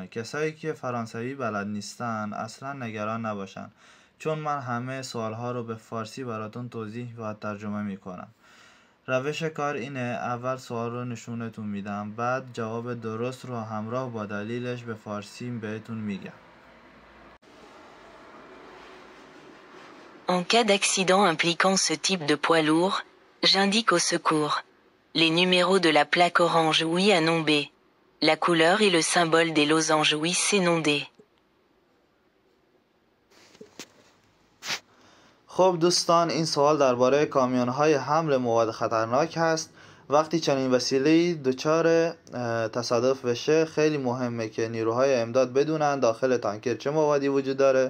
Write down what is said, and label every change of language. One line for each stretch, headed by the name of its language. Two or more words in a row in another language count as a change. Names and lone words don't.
Persian: کسایی که فرانسوی بلد نیستن اصلا نگران نباشن، چون من همه سوالها رو به فارسی براتون توضیح و ترجمه میکنم. روش کار اینه: اول سوال رو نشونتون میدم، بعد جواب درست رو همراه با دلیلش به فارسی بهتون میگم.
French: En cas d'accident impliquant ce type de poids lourd, j'indique au secours les numéros de la plaque orange oui à non B, la couleur et le symbole des losanges oui C non D.
Persian: خب دوستان، این سوال درباره کامیون‌های حمل مواد خطرناک هست. وقتی چنین وسیله‌ای دچار تصادف بشه، خیلی مهمه که نیروهای امداد بدونن داخل تانکر چه موادی وجود داره.